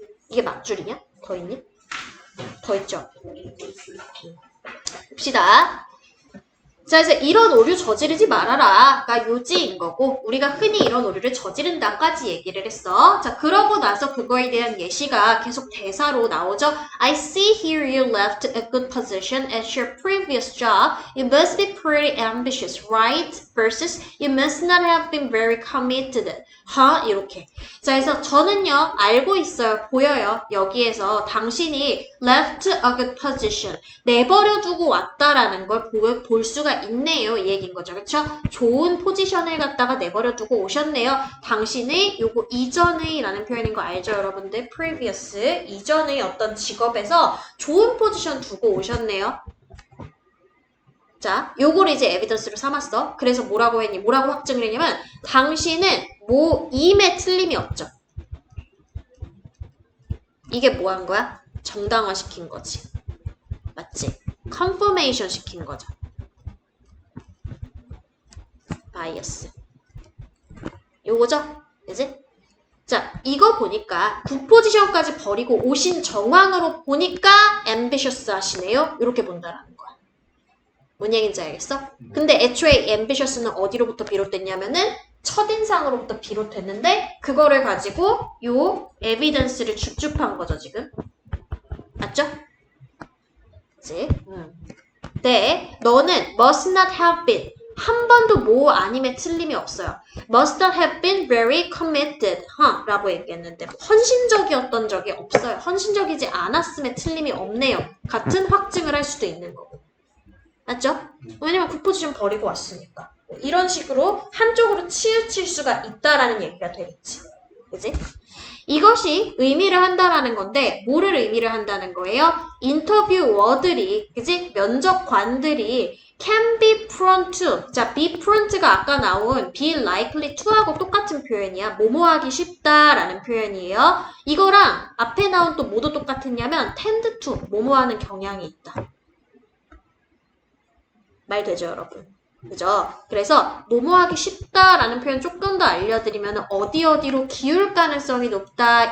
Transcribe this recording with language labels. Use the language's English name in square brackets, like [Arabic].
[Korean] 이게 맞줄이냐? 더 있니? 더 있죠? 봅시다. 자, 그래서 이런 오류 저지르지 말아라.가 요지인 거고 우리가 흔히 이런 오류를 저지른다까지 얘기를 했어. 자, 그러고 나서 그거에 대한 예시가 계속 대사로 나오죠. [English] I see here you left a good position at your previous job. You must be pretty ambitious, right? Versus you must not have been very committed. [Korean] 이렇게. 자, 그래서 저는요 알고 있어요. 보여요. 여기에서 당신이 [English] left a good position. [Korean] 내버려 두고 왔다라는 걸 볼 수가 있네요. 이 얘기인 거죠. 그쵸? 좋은 포지션을 갖다가 내버려 두고 오셨네요. 당신의 요거 이전의 라는 표현인 거 알죠, 여러분들? previous, 이전의 어떤 직업에서 좋은 포지션 두고 오셨네요. 자, 요거를 이제 에비던스로 삼았어. 그래서 뭐라고 했니? 뭐라고 확증을 했냐면 당신은 임에 틀림이 없죠. 이게 뭐 한 거야? 정당화시킨 거지. 맞지? confirmation 시킨 거죠. 바이어스. 요거죠? 그지? 자, 이거 보니까 굿포지션까지 버리고 오신 정황으로 보니까 ambitious 하시네요. 이렇게 본다라는 거야. 뭔 얘기인지 알겠어? 근데 애초에 ambitious는 어디로부터 비롯됐냐면은 첫인상으로부터 비롯됐는데 그거를 가지고 요 에비던스를 줍줍한 거죠, 지금. 맞죠? 그치? 네, 너는 [English] must not have been [Korean] 한 번도 뭐 아님의 틀림이 없어요. [English] Must not have been very committed, [Korean] 라고 얘기했는데 헌신적이었던 적이 없어요. 헌신적이지 않았음에 틀림이 없네요. 같은 확증을 할 수도 있는 거고. 맞죠? 왜냐면 국포지션 버리고 왔으니까. 이런 식으로 한쪽으로 치우칠 수가 있다라는 얘기가 되겠지. 그지? 이것이 의미를 한다라는 건데 뭐를 의미를 한다는 거예요? 인터뷰어들이, 그지? 면접관들이 [English] can be prone to. [Korean] 자, be prone to가 아까 나온 be likely to하고 똑같은 표현이야. 뭐뭐하기 쉽다라는 표현이에요. 이거랑 앞에 나온 또 뭐도 똑같았냐면 tend to, 뭐뭐하는 경향이 있다. 말 되죠, 여러분? 그죠? 그래서 뭐뭐하기 쉽다라는 표현 조금 더 알려드리면 어디로 기울 가능성이 높다.